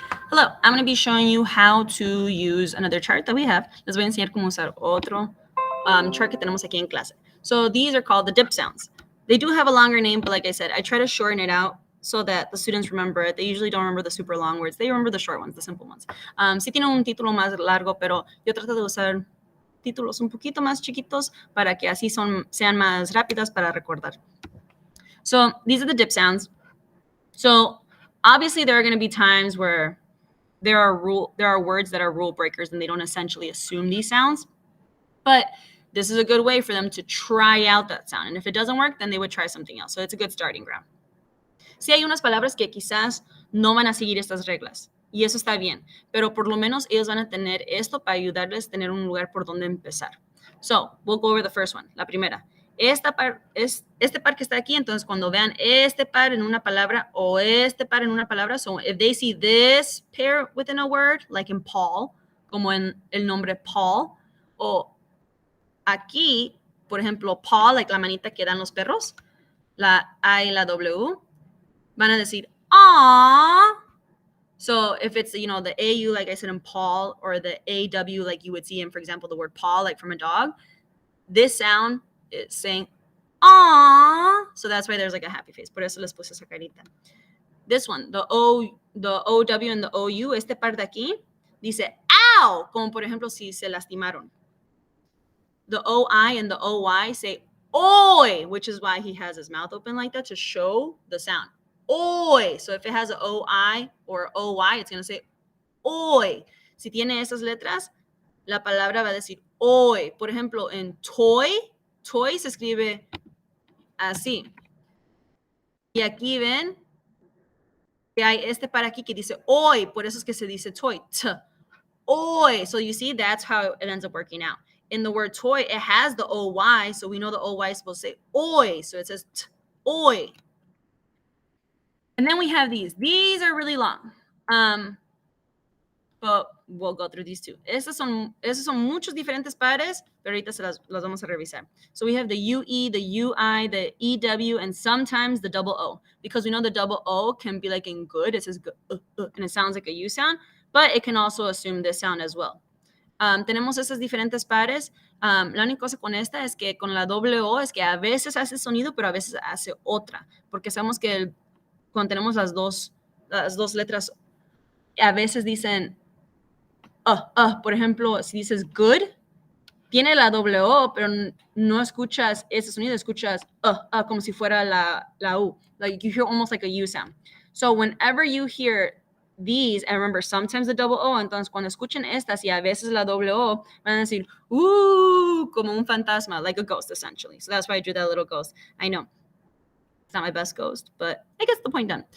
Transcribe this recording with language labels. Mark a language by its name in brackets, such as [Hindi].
[English] Hello, I'm going to be showing you how to use another chart that we have. [Spanish] Les voy a enseñar cómo usar otro chart que tenemos aquí en clase. [English] So these are called the dip sounds. They do have a longer name, but like I said, I try to shorten it out so that the students remember it. They usually don't remember the super long words. They remember the short ones, the simple ones. [Spanish] Sí tiene un título más largo, pero yo trato de usar títulos un poquito más chiquitos para que así sean más rápidas para recordar. [English] So these are the dip sounds. So obviously there are going to be times where there are words that are rule breakers and they don't essentially assume these sounds. But this is a good way for them to try out that sound. And if it doesn't work, then they would try something else. So it's a good starting ground. [Spanish] Sí hay unas palabras que quizás no van a seguir estas reglas. Y eso está bien. Pero por lo menos ellos van a tener esto para ayudarles a tener un lugar por donde empezar. [English] So, we'll go over the first one. [Spanish] La primera. Este par que está aquí, entonces cuando vean este par en una palabra o este par en una palabra, [English] so if they see this pair within a word, like in Paul, [Spanish] como en el nombre Paul, o aquí, por ejemplo, Paul, like la manita que dan los perros, la A y la W, van a decir, aww. [English] So if it's, the AU, like I said in Paul, or the AW, like you would see in, for example, the word paw, like from a dog, this sound is saying, aww. So that's why there's like a happy face. [Spanish] Por eso les puse esa carita. [English] This one, the OW and the OU, [Spanish] este par de aquí, dice, ow, como por ejemplo si se lastimaron. [English] The OI and the OY say, oi, which is why he has his mouth open like that, to show the sound. Oi. So if it has an OI or OY, it's going to say oi. [Spanish] Si tiene esas letras, la palabra va a decir oi. Por ejemplo, en toy se escribe así. Y aquí ven que hay este para aquí que dice oi. Por eso es que se dice toy. Oi. [English] So you see, that's how it ends up working out. In the word toy, it has the OY, so we know the OY is supposed to say oi. So it says oi. And then we have these. These are really long. But we'll go through these two. [Spanish] Esos son muchos diferentes pares, pero ahorita las vamos a revisar. [English] So we have the UE, the UI, the EW, and sometimes the double O. Because we know the double O can be like in good. It says good, and it sounds like a U sound, but it can also assume this sound as well. [Spanish] Tenemos esas diferentes pares. La única cosa con esta es que con la doble O es que a veces hace sonido, pero a veces hace otra. Porque sabemos que cuando tenemos las dos letras, a veces dicen, por ejemplo, si dices good, tiene la doble O, pero no escuchas ese sonido, escuchas como si fuera la U. [English] Like you hear almost like a U sound. So whenever you hear these, and remember, sometimes the double O, [Spanish] entonces cuando escuchen estas y a veces la doble O, van a decir, como un fantasma, [English] like a ghost, essentially. [Spanish] So that's why I drew that little ghost. I know. It's not my best ghost, but I get the point done.